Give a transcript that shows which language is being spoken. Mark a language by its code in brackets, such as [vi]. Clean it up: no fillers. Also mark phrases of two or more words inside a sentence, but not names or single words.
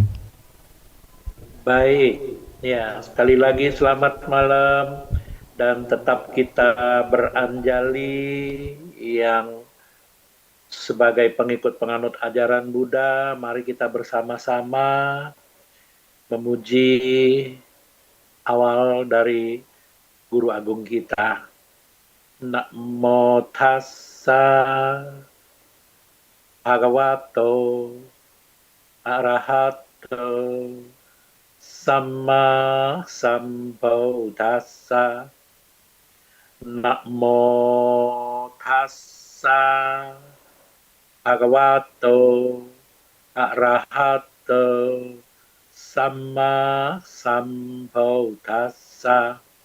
[id] Baik, ya, sekali lagi selamat malam, dan tetap kita beranjali yang sebagai pengikut penganut ajaran Buddha. Mari kita bersama-sama memuji awal dari Guru Agung kita. [pi] Namo tassa bhagavato arahato Sama Sambuddhassa. Namo tassa bhagavato arahato Sama Sambuddhassa.